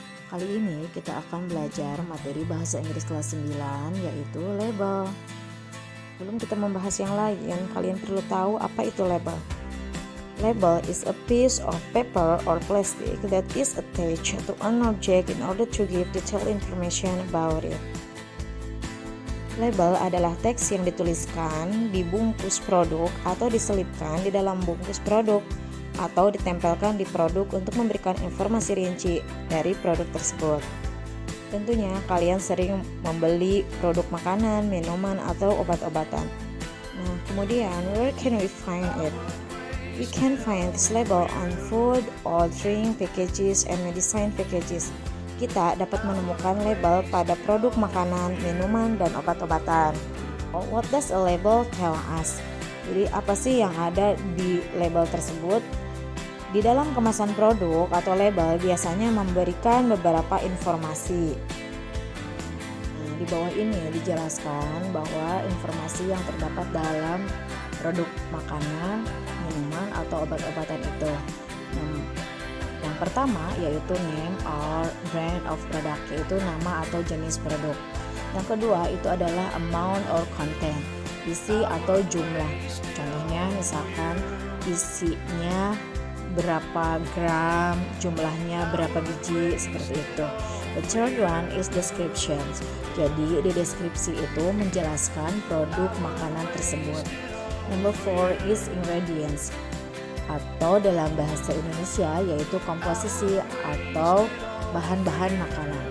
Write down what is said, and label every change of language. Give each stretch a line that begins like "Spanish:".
Indonesian: Kali ini kita akan belajar materi bahasa Inggris kelas 9 yaitu label. Sebelum kita membahas yang lain, kalian perlu tahu apa itu label.
English: Label is a piece of paper or plastic that is attached to an object in order to give detailed information about it.
Indonesian: Label adalah teks yang dituliskan di bungkus produk atau diselipkan di dalam bungkus produk atau ditempelkan di produk untuk memberikan informasi rinci dari produk tersebut. Tentunya kalian sering membeli produk makanan, minuman, atau obat-obatan. Nah, kemudian
English: where can we find it? We can find this label on food or drink packages and medicine packages.
Indonesian: Kita dapat menemukan label pada produk makanan, minuman, dan obat-obatan.
English: What does a label tell us?
Indonesian: Jadi apa sih yang ada di label tersebut? Di dalam kemasan produk atau label biasanya memberikan beberapa informasi. Nah, di bawah ini dijelaskan bahwa informasi yang terdapat dalam produk makanan, minuman, atau obat-obatan itu. Yang pertama yaitu
English: name or brand of product,
Indonesian: yaitu nama atau jenis produk. Yang kedua itu adalah
English: amount or content,
Indonesian: isi atau jumlah. Contohnya misalkan isinya berapa gram, jumlahnya berapa biji, seperti itu.
English: The third one is descriptions.
Indonesian: Jadi di deskripsi itu menjelaskan produk makanan tersebut.
English: Number 4 is ingredients,
Indonesian: atau dalam bahasa Indonesia yaitu komposisi atau bahan-bahan makanan.